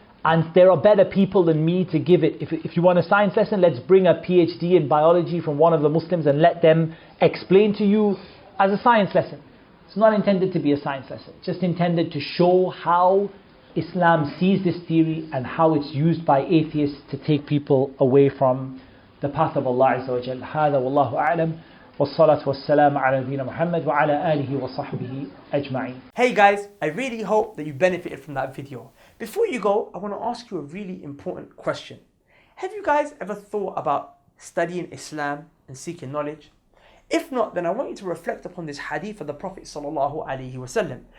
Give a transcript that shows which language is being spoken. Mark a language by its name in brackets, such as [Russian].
[English] And there are better people than me to give it. If you want a science lesson, let's bring a PhD in biology from one of the Muslims and let them explain to you as a science lesson. It's not intended to be a science lesson. It's just intended to show how Islam sees this theory and how it's used by atheists to take people away from the path of Allah Azza wa Jal. [Arabic] هذا والله أعلم والصلاة والسلام على نبينا محمد وعلى آله وصحبه أجمعين. [English] Hey guys, I really hope that you benefited from that video. Before you go, I want to ask you a really important question. Have you guys ever thought about studying Islam and seeking knowledge? If not, then I want you to reflect upon this hadith of the Prophet ﷺ.